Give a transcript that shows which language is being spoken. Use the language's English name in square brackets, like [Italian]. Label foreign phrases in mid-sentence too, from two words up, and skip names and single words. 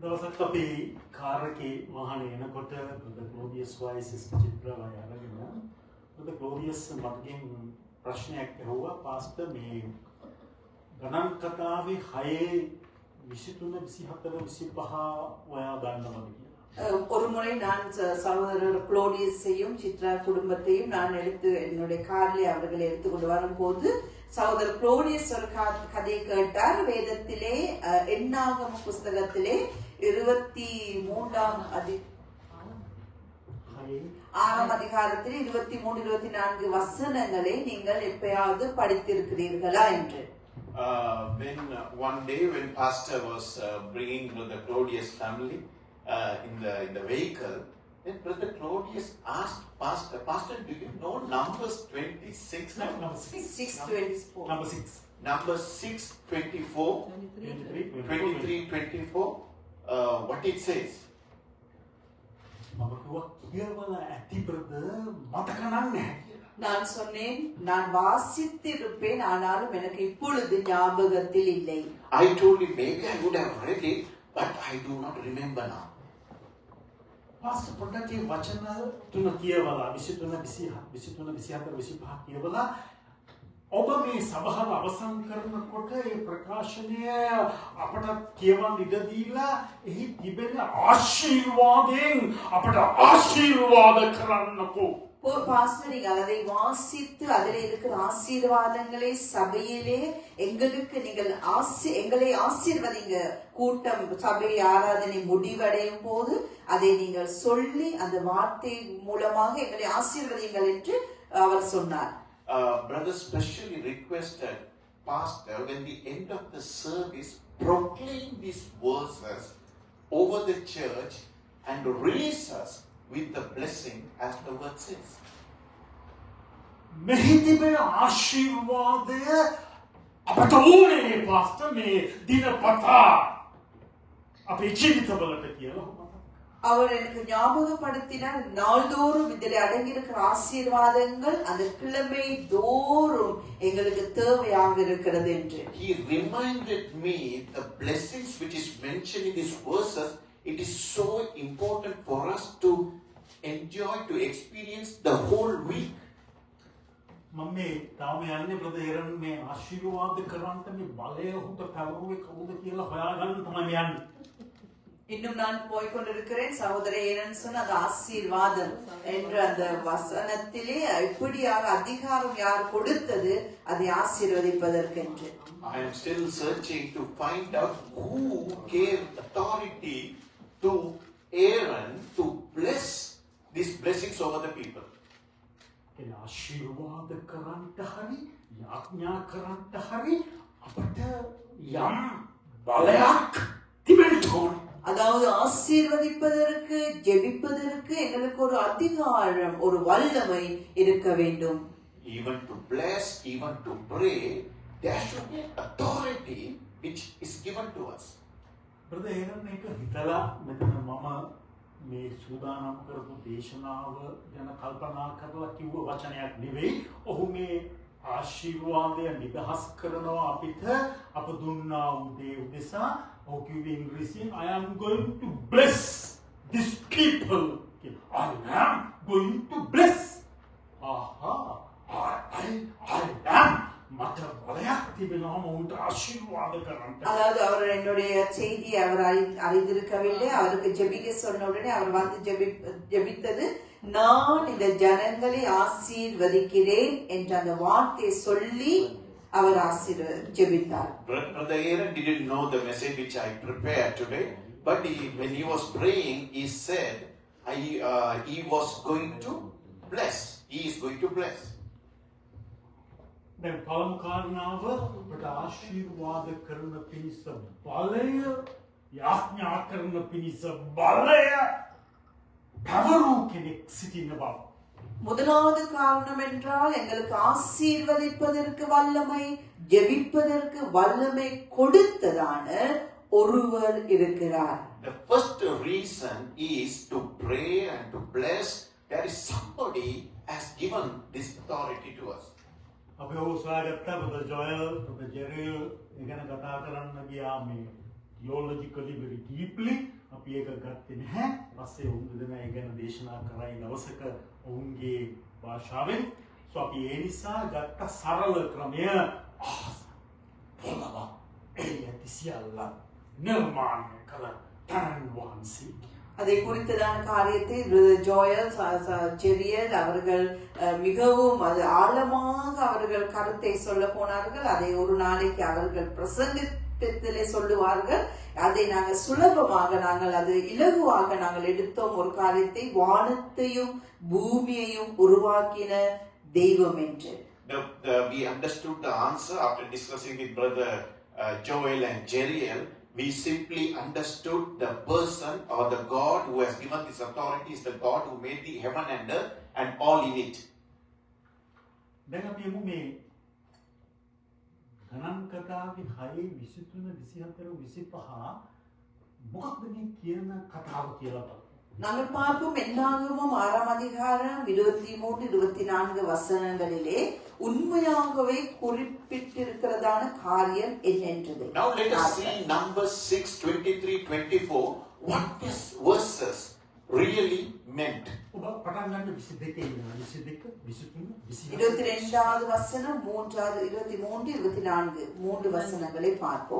[Sinhala] දවසක් අපි කාර් එකේ වාහනේ එනකොට බ්‍රදර් ක්ලෝඩියස් වයි සිස්ටර් චිත්‍රාවයි අරගෙන බ්‍රදර් ක්ලෝඩියස් මගෙන් ප්‍රශ්නයක් ඇහුවා පාස්ටර් මේ ගණන් කතාවේ 6 23 24 25 ඔයා දන්නවද කියලා. [Tamil] ஒரு முறை நான் சகோதரர் குளோடியஸையும் சித்ரா குடும்பத்தையும் நான் என்னுடைய காரில் அவர்களை எடுத்துக்கொண்டு வரும்போது சகோதரர் குளோடியஸ் ஒரு கதை கேட்டார். வேதத்திலே எண்ணாகம புஸ்தகத்திலே 23ஆம் அதிகாரத்தில் 23 24 வசனங்களை நீங்கள் எப்பயாவது படித்திருக்கிறீர்களா என்று. [English] When one day when pastor was bringing the Claudius family in the vehicle, then Brother Claudius asked Pastor, do you know Numbers 26? Number 6:24. Number 6. Numbers 6:24, 23:24. What it says? [Sinhala] මම කිව්වා කියවලා ඇති බ්‍රදර් මතක නැහැ. [Tamil] நான் சொன்னேன் நான் வாசித்திருப்பேன் ஆனாலும் எனக்கு இப்பொழுது ஞாபகத்தில் இல்லை. [English] I told him maybe I would have read it, but I do not remember now. [Sinhala] පාස්ටර් පොඩ්ඩක් මේ වචන තුන කියවලා 23 24 25 කියවලා ඔබ මේ සභාව අවසන් කරනකොට මේ ප්‍රකාශනය අපට කියවන්න ඉඩ දීලා එහි තිබෙන ආශිර්වාදයෙන් අපට ආශිර්වාද කරන්නකෝ. [Tamil] பாஸ்டர் நீங்கள் அதை வாசித்து அதில் இருக்கிற ஆசீர்வாதங்களை சபையிலே எங்களுக்கு நீங்கள் எங்களை ஆசீர்வதிங்க. கூட்டம் சபை ஆராதனை முடிவடையும் போது அதை நீங்கள் சொல்லி அந்த வார்த்தை மூலமாக எங்களை ஆசீர்வதிங்கள் என்று அவர் சொன்னார். [English] Brother specially requested pastor when the end of the service proclaim these verses over the church and release us with the blessing as the word says. [Sinhala] මෙහි තිබෙන ආශිර්වාදය අපට ඕනේ පාස්ටර් මේ දිනපතා අපේ ජීවිතවලට කියලා. [Tamil] அவர் எனக்கு ஞாபகப்படுத்தினார் நாள்தோறும் இதில் அடங்கியிருக்கிற ஆசீர்வாதங்கள் அந்த கிழமை தோறும் எங்களுக்கு தேவையாக இருக்கிறது என்று. [English] He reminded me the blessings which is mentioned in these verses. It is so important for us to enjoy, to experience the whole week. [Sinhala] මම මේ තාම යන්නේ බ්‍රදර් එරන් මේ ආශිර්වාද කරන්ට මේ බලය උට පැවරුවේ කවුද කියලා හොයාගන්න තමයි යන්නේ. [Tamil] இன்னும் நான் போய்கொண்டிருக்கிறேன். சகோதரர் ஏனன் சொன்ன அந்த ஆசீர்வாதம் என்ற அந்த வசனத்திலே எப்படியாக அதிகாரம் யார் கொடுத்தது அதை ஆசீர்வதிப்பதற்கென்று. [English] I am still searching to find out who gave authority to Aaron to bless these blessings over the people. [Sinhala] ඒ ආශිර්වාද කරන්ට හරි යාඥා කරන්ට හරි අපට යම් බලයක් තිබෙන්න ඕනේ. [Tamil] அதாவது ஆசீர்வதிப்பதற்கு ஜெபிப்பதற்கு எங்களுக்கு ஒரு அதிகாரம் ஒரு வல்லமை இருக்க வேண்டும். [English] Even to bless, even to pray, there should be authority which is given to us. [Sinhala] බ්‍රදර් එරන් එක හිතලා මෙතන මම මේ සූදානම් කරපු දේශනාව ගැන කල්පනා කරලා කිව්ව වචනයක් නෙවෙයි. ඔහු මේ ආශිර්වාදය නිදහස් කරනවා අපිට අප දුන්නා වූ දේ උදෙසා. ඔහු කිව්වේ ඉංග්‍රීසියෙන් [English] I am going to bless these people. I am going to bless. Aha, I am. [Sinhala] மற்ற බලයක් තිබෙනවා මவுන්ට ආශිර්වාද කරන්න. [Tamil] அதாவது அவர் என்னுடைய செய்தி அவர் அறிந்திருக்கவில்லை. அவருக்கு ஜெபிக்க சொன்ன உடனே அவர் வந்து ஜெபித்தது நான் இந்த ஜனங்களை ஆசீர்வதிக்கிறேன் என்ற அந்த வார்த்தையை சொல்லி அவர் ஜெபித்தார். [English] Brother Aaron didn't know the message which I prepared today, but when he was praying, he said he was going to bless. He is going to bless. [Sinhala] දැන් පළමු කාරණාව අපට ආශිර්වාද කරන පිණිස බලය යාඥා කරන පිණිස බලය පැවරු කෙනෙක් සිටින බව. [Tamil] முதலாவது காரணம் என்றால் எங்களுக்கு ஆசீர்வதிப்பதற்கு வல்லமை ஜெபிப்பதற்கு வல்லமை கொடுத்ததான ஒருவர் இருக்கிறார். [English] The first reason is to pray and to bless. There is somebody has given this authority to us. [Sinhala] අපි ඔහු සොයාගත්තා බ්‍රදර් ජොයල් බ්‍රදර් ජෙරිල් ඉගෙන කතා කරන්න ගියා මේ [English] theologically very deeply [Sinhala] අපි ඒක ගත්තේ නැහැ. පස්සේ උන් දෙනා ඒ ගැන දේශනා කරයි දවසක ඔවුන්ගේ භාෂාවෙන්. So අපි ඒ නිසා ගත්ත සරල ක්‍රමය පොළව එළියට සියල්ල නිර්මාණය කළ තනන් වහන්සේ. [Tamil] அதை குறித்ததான காரியத்தை பிரதர் ஜோயல் ஜெரியல் அவர்கள் மிகவும் அது ஆழமாக அவர்கள் கருத்தை சொல்ல போனார்கள். அதை ஒரு நாளைக்கு அவர்கள் பிரசங்கத்திலே சொல்லுவார்கள். அதை நாங்கள் சுலபமாக நாங்கள் அது இலகுவாக நாங்கள் எடுத்தோம். ஒரு காரியத்தை வானத்தையும் பூமியையும் உருவாக்கின தெய்வம் என்று. [English] We understood the answer after discussing with brother Joel and Jeriel. We simply understood the person or the God who has given this authority is the God who made the heaven and earth and all in it. [Sinhala] දැන් අපි යමු මේ ගණන් කතාවේ 6 23 24 25 මොකක්ද මේ කියන කතාව කියලා බලන්න. [Tamil] நாங்கள் பார்ப்போம் என்னாகமம் 6ஆம் அதிகாரம் 23 24 வசனங்களிலே உண்மையாகவே குறிப்பிட்டிருக்கிறதான காரியம் என்னென்றது. [English] Now let us see Numbers 6 23 24 what these verses really meant. [Sinhala] ඔබ පටන් ගන්න 22 ඉන්නවා 22 23 24 [Tamil] 22வது வசனம் 3வது 23 24 மூன்று வசனங்களை பார்ப்போம்.